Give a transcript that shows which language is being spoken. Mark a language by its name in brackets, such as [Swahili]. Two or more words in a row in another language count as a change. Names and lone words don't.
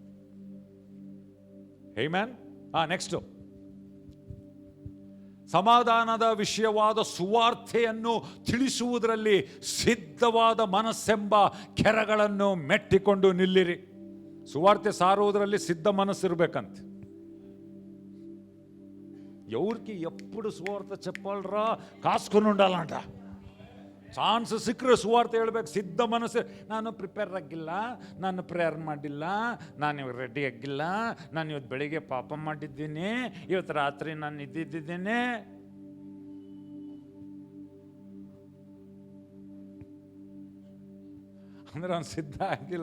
[Kannada] ಆಮೆನ್. ನೆಕ್ಸ್ಟ್. ಸಮಾಧಾನದ ವಿಷಯವಾದ ಸುವಾರ್ತೆಯನ್ನು ತಿಳಿಸುವುದರಲ್ಲಿ ಸಿದ್ಧವಾದ ಮನಸ್ಸೆಂಬ ಕೆರಗಳನ್ನು ಮೆಟ್ಟಿಕೊಂಡು ನಿಲ್ಲಿರಿ. ಸುವಾರ್ತೆ ಸಾರುವುದರಲ್ಲಿ ಸಿದ್ಧ ಮನಸ್ಸಿರ್ಬೇಕಂತೆ. [Telugu] ఎవరికి ఎప్పుడు సువార్త చెప్పాలరా కాసుకొని ఉండాలంట. [Kannada] ಚಾನ್ಸ್ ಸಿಕ್ಕರೆ ಸುವಾರ್ತೆ ಹೇಳ್ಬೇಕು. ಸಿದ್ಧ ಮನಸ್ಸು. ನಾನು ಪ್ರಿಪೇರ್ ಆಗಿಲ್ಲ, ನಾನು ಪ್ರೇಯರ್ ಮಾಡಿಲ್ಲ, ನಾನು ಇವಾಗ ರೆಡಿ ಆಗಿಲ್ಲ, ನಾನು ಇವತ್ತು ಬೆಳಿಗ್ಗೆ ಪಾಪ ಮಾಡಿದ್ದೀನಿ, ಇವತ್ತು ರಾತ್ರಿ ನಾನು ಇದ್ದಿದ್ದೇನೆ. ಅಂದ್ರೆ ಅವ್ನು ಸಿದ್ಧ ಆಗಿಲ್ಲ.